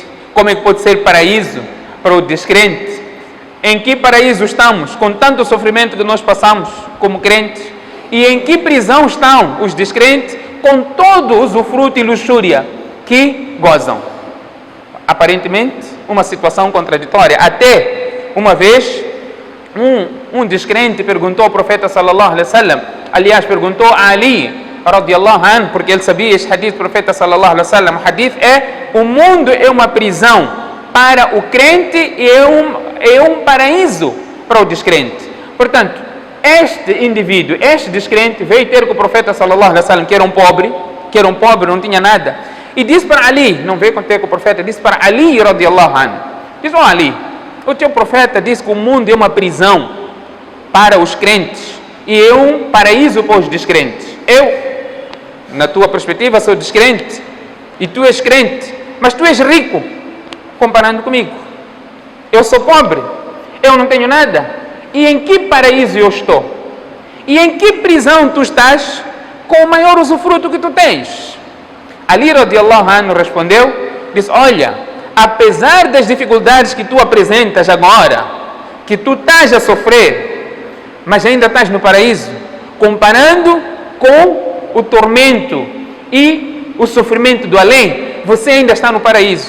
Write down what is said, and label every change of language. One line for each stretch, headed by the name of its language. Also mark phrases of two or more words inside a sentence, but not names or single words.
Portuguese: Como é que pode ser paraíso para o descrente? Em que paraíso estamos com tanto sofrimento que nós passamos como crentes? E em que prisão estão os descrentes com todo o usufruto e luxúria que gozam? Aparentemente, uma situação contraditória. Até uma vez, um descrente perguntou ao profeta
Arabic: صلى الله عليه وسلم,
Portuguese: aliás, perguntou a Ali
Arabic: رضي الله عنه,
Portuguese: porque ele sabia este hadith do profeta
Arabic: صلى الله عليه وسلم.
Portuguese: O hadith é: o mundo é uma prisão para o crente e é um paraíso para o descrente. Portanto, este indivíduo, este descrente, veio ter com o profeta
Arabic: صلى الله عليه وسلم,
Portuguese: que era um pobre, não tinha nada, e disse para Ali, não veio ter com o profeta, disse para Ali
Arabic: رضي الله عنه,
Portuguese: diz: "Oh Ali, o teu profeta disse que o mundo é uma prisão para os crentes e é um paraíso para os descrentes. Eu, na tua perspectiva, sou descrente e tu és crente, mas tu és rico comparando comigo. Eu sou pobre, eu não tenho nada. E em que paraíso eu estou? E em que prisão tu estás com o maior usufruto que tu tens?" Ali
Arabic: رضي الله عنه
Portuguese: respondeu, disse: "Olha, apesar das dificuldades que tu apresentas agora, que tu estás a sofrer, mas ainda estás no paraíso, comparando com o tormento e o sofrimento do além, você ainda está no paraíso.